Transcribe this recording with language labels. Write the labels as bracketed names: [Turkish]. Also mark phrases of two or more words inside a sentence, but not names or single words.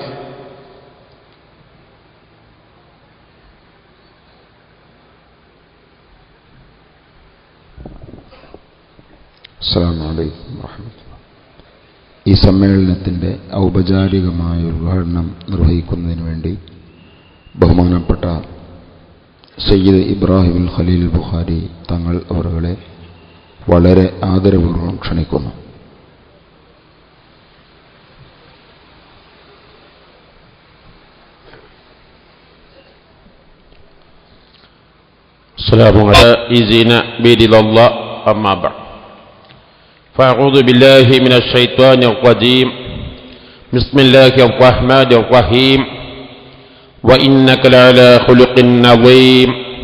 [Arabic] السلام عليكم ورحمة الله. [Malayalam] ഈ സമ്മേളനത്തിൻ്റെ ഔപചാരികമായ ഉദ്ഘാടനം നിർവഹിക്കുന്നതിന് വേണ്ടി ബഹുമാനപ്പെട്ട സയ്യിദ് ഇബ്രാഹിം ഖലീൽ ബുഖാരി തങ്ങൾ അവരുടെ വളരെ ആദരപൂർവ്വം ക്ഷണിക്കുന്നു. [Arabic] السلام عليكم برضا الله أما بعد فأعوذ بالله من الشيطان الرجيم بسم الله الرحمن الرحيم وإنك لعلى خلق عظيم